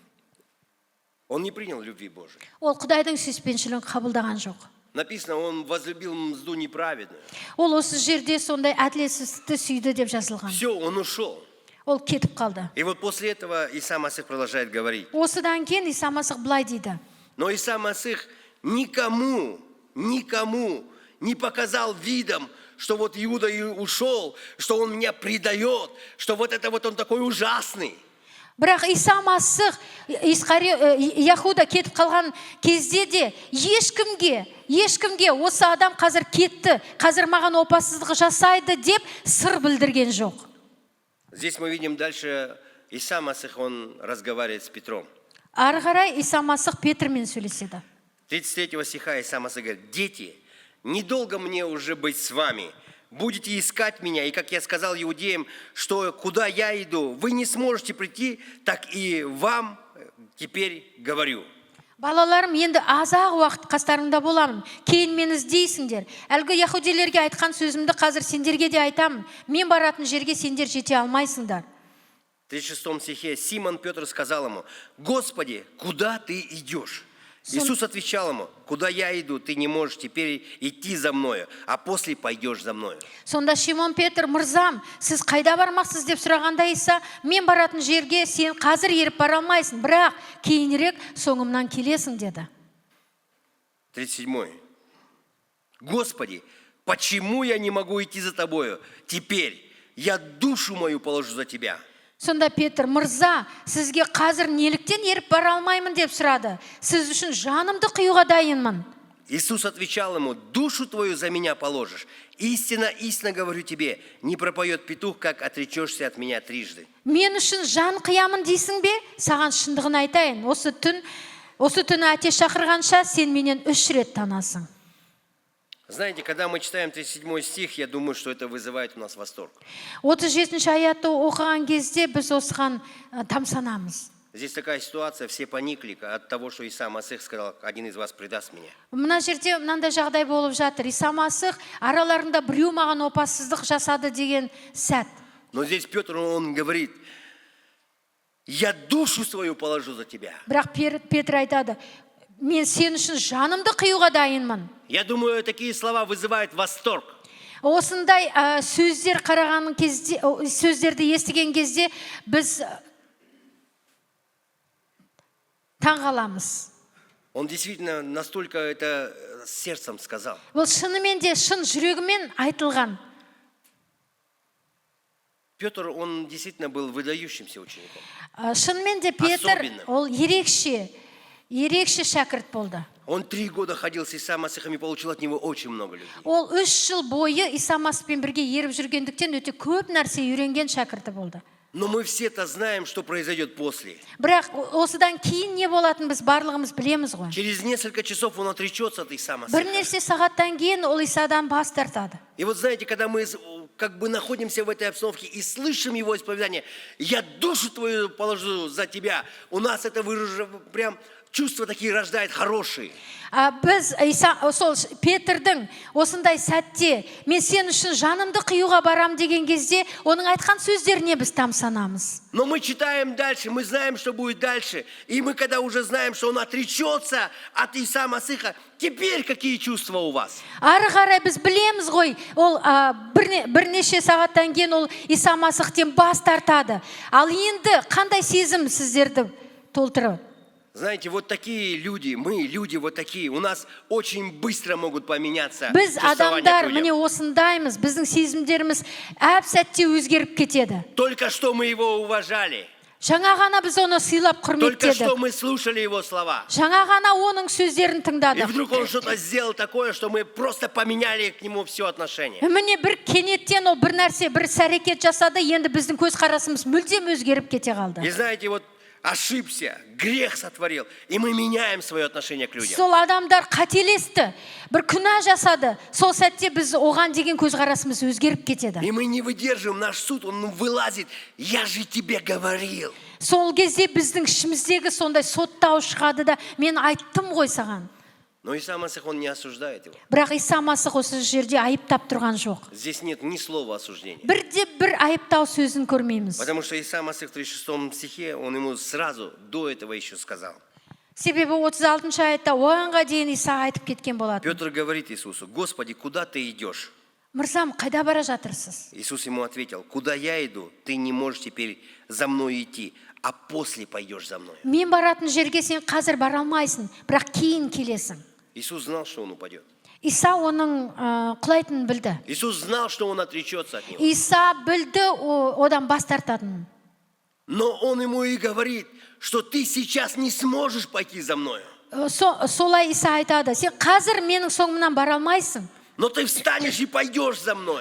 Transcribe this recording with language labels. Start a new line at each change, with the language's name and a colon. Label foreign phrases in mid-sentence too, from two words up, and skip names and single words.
Russian: Он не принял любви Божией.
Kazakh: Ол Құдайдың сүйіспеншілігін қабылдаған жоқ.
Russian: Написано, он возлюбил мзду неправедную.
Kazakh: Ол осы жерде сондай әділетсіздікті сүйді деп жазылған.
Russian: Все, он ушел.
Kazakh: Ол кетіп қалды.
Russian: И вот после этого Иса Масих продолжает говорить.
Kazakh: Осыдан кейін Иса Масих былай дейді.
Russian: Но Иса Масих никому не показал видом, что вот Иуда и ушел, что он меня предает, что вот это вот он такой ужасный.
Kazakh: Бірақ Иса Масих Яхуда кетіп қалған кезде де ешкімге осы адам қазір кетті, қазір маған опасыздық жасайды деп сыр білдірген жоқ.
Russian: Здесь мы видим дальше Иса Масих, он разговаривает с Петром.
Kazakh: Ары қарай Иса Масих Петрмен сөйлеседі.
Russian: 33 стиха Иса Масих говорит: дети, недолго мне уже быть с вами. Будете искать меня, и как я сказал иудеям, что куда я иду, вы не сможете прийти, так и вам теперь говорю.
Kazakh: Балаларым, енді азақ уақыт қастарыңда боламын. Кейін мені іздейсіңдер. Әлгі яхудилерге айтқан сөзімді қазір сендерге де айтамын. Мен баратын жерге сендер жете алмайсыңдар.
Russian: В 36 стихе Симон Петр сказал ему: Господи, куда ты идешь? Иисус отвечал ему: куда я иду, ты не можешь теперь идти за мною, а после пойдешь за мною.
Kazakh: Сонда Шимон Петр: мырзам, сіз қайда бармақсыз деп сұрағанда Иса: мен баратын жерге сен қазір еріп бара алмайсың, бірақ кейінірек соңымнан келесің деді.
Russian: 37. Господи, почему я не могу идти за тобою? Теперь я душу мою положу за тебя.
Kazakh: Сонда Петр: мырза, сізге қазір неліктен еріп бара алмаймын деп сұрады. Сіз үшін жанымды қиюға дайынмын.
Russian: Иисус отвечал ему: душу твою за меня положишь. Истинно, истинно говорю тебе, не пропоет петух, как отречешься от меня трижды.
Kazakh: Мен үшін жан қиямын дейсің бе? Саған шындығын айтайын. Осы түні әте шақырғанша сен менен 3 рет танасың.
Russian: Знаете, когда мы читаем 37 стих, я думаю, что это вызывает у нас восторг.
Kazakh: 37 аятты оқыған кезде біз осыған тамсанамыз.
Russian: Здесь такая ситуация, все поникли от того, что Иса Масих сказал: один из вас предаст меня.
Kazakh: Мына жерде мынандай жағдай болып жатыр. Иса Масих араларында біреу маған опасыздық жасады деген сәт.
Russian: Но здесь Петр, он говорит: я душу свою положу за тебя.
Kazakh: Бірақ Петр айтады: мен сен үшін жанымды қиюға дайынмын.
Russian: Я думаю, такие слова вызывают восторг.
Kazakh: Осындай сөздер қараған кезде, сөздерді естіген кезде біз таңғаламыз.
Russian: Он действительно настолько это сердцем сказал.
Kazakh: Бұл шынымен де шын жүрегімен айтылған.
Russian: Петр, он действительно был выдающимся учеником.
Kazakh: Шынымен де Петр, ол ерекше шәкірт болды.
Russian: Он 3 года ходил с Иса Масихом и получил от него очень много людей.
Kazakh: Ол 3 жыл бойы Иса Масихпен бірге еріп жүргендіктен өте көп нәрсе үйренген шәкірті болды.
Russian: Но мы все-то знаем, что произойдет после.
Kazakh: Бірақ осыдан кейін не болатын біз барлығымыз білеміз ғой.
Russian: Через несколько часов он отречется от Иса Масиха.
Kazakh: Бірнеше сағаттан кейін ол Исадан бас тартады.
Russian: И вот знаете, когда мы как бы находимся в этой обстановке и слышим его исповедание: я душу твою положу за тебя, у нас это прям чувства такие рождает хорошие.
Kazakh: Біз сол Петрдің осындай сәтте мен сен үшін жанымды қиюға барам деген кезде оның айтқан сөздеріне біз тамсанамыз.
Russian: Но мы читаем дальше, мы знаем, что будет дальше. И мы когда уже знаем, что он отречется от Иса Масиха, теперь какие чувства у вас?
Kazakh: Ары қарай біз білеміз ғой, ол бірнеше сағаттан кейін ол Иса Масихтен бас тартады. Ал енді қандай сезім сіздерді толтырады?
Russian: Знаете, вот такие люди, мы люди вот такие, у нас очень быстро могут поменяться
Kazakh: Біз
Russian: чувствования
Kazakh: адамдар
Russian: к людям.
Kazakh: міне осындаймыз, біздің сезімдеріміз әп сәтте өзгеріп кетеді.
Russian: Только что мы его уважали,
Kazakh: Жаңа ғана біз оны сыйлап
Russian: только что
Kazakh: құрметтедік.
Russian: мы слушали его слова.
Kazakh: Жаңа ғана оның сөздерін
Russian: И
Kazakh: тыңдадық.
Russian: вдруг он что-то сделал такое, что мы просто поменяли к нему все отношение.
Kazakh: Міне бір кенеттен ол бір нәрсе, бір іс-әрекет жасады, енді біздің көзқарасымыз мүлдем өзгеріп кете қалды.
Russian: И знаете, вот ошибся, грех сотворил, и мы меняем свое отношение к людям.
Kazakh: Сол адамдар қателесті, бір күнә жасады, сол сәтте біз оған деген көзқарасымыз өзгеріп кетеді.
Russian: И мы не выдерживаем наш суд, он вылазит: я же тебе говорил.
Kazakh: Сол кезде біздің ішіміздегі сондай соттау шығады да, мен айттым ғой саған.
Russian: Но Иса Масих, он не осуждает его.
Kazakh: Бірақ Иса Масих осы жерде айыптап тұрған жоқ.
Russian: Здесь нет ни слова осуждения.
Kazakh: Бір айыптау сөзін көрмейміз.
Russian: Потому что Иса Масих в 36 стихе, он ему сразу до этого еще сказал.
Kazakh: Себебі 36 аятта оғанға дейін Иса айтып кеткен болады.
Russian: Петр говорит Иисусу: Господи, куда ты идешь?
Kazakh: Мырзам, қайда бара жатырсыз?
Russian: Иисус ему ответил: куда я иду, ты не можешь теперь за мной идти, а после пойдешь за мной.
Kazakh: Мен баратын жерге сен қазір бара алмайсың, бірақ кейін келесің.
Russian: Иисус знал, что он упадет.
Kazakh: Иса оның құлайтынын білді.
Russian: Иисус знал, что он отречется от него.
Kazakh: Иса білді одан бас тартатынын.
Russian: Но он ему и говорит, что ты сейчас не сможешь пойти за мною.
Kazakh: Солай Иса айтады: сен қазір менің соңымнан бара алмайсың.
Russian: Но ты встанешь и пойдешь за мною.